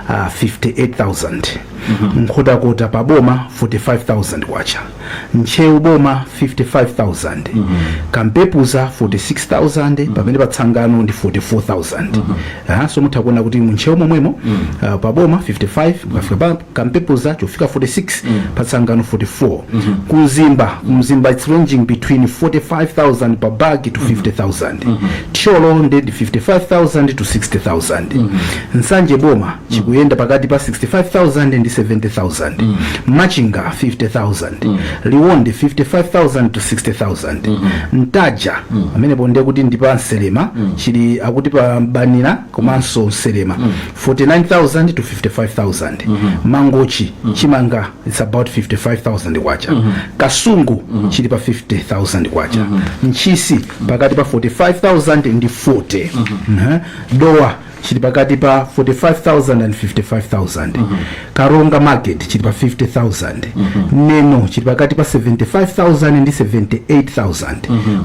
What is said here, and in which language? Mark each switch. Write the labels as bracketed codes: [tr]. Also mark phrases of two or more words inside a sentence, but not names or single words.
[ny] 58,000 nkhotakota pa boma 45,000 kwacha mchewu boma 55,000 kampepuza 46,000 pamene patsangano ndi 44,000 so mutha kuona kuti mchewu momwemo pa boma 55 kufika pa kampepuza chofika 46 patsangano 44 kumzimba [en] it's ranging between 45,000 per bag to 50,000 [ny] cholo ndi 55,000 to 60,000 nsanje boma chikuyenda pakati pa 65,000 ndi 70,000 machinga 50,000 liwonde 55,000 to 60,000 ntaja amene ponde kuti ndi pa nselema chili akuti pa banira komanso nselema 49,000 to 55,000 mangochi chimanga [en] it's about [ny] 55,000 kwacha kasungu chili pa 50,000 kwacha nchisi pakati pa 45,000 ndi 40 dowa chili pakati pa 45,000 and 55,000. Karonga market chili pa 50,000. Neno chili pakati pa 75,000 and 78,000.